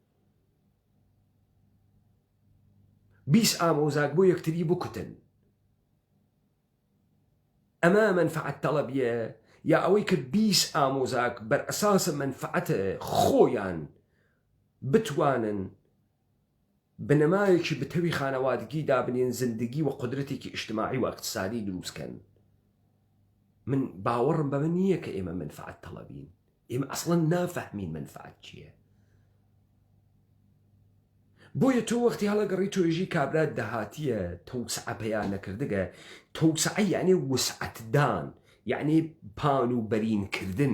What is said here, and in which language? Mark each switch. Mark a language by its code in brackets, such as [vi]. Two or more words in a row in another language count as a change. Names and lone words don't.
[sdh] 20 ئامۆزاک بۆ یەکتری بکوتن، ئەمە منفعەت تەڵەبیە؟ یا ئەوەی کە 20 ئامۆزاک بەرئەساسە منفعەتە خۆیان بتوانن بنەمایەکی بتەوی خانەوادگی دابنێن، زندگی و قودرەتێکی اجتماعی و اقتصادی دروستکەن؟ من باوەڕم بەمە نییە کە ئێمە منفعەت تەڵەبین، ئێمە ئەسڵەن نافەهمین منفعەت چییە. بۆیە تۆ وەختی هەڵەگەڕی تۆژی کابرات دەهاتیە تەوسعە پەیان نەکردگە، تەوسعە یعنی وسعەتدان، یعنی پانوبەرینکردن.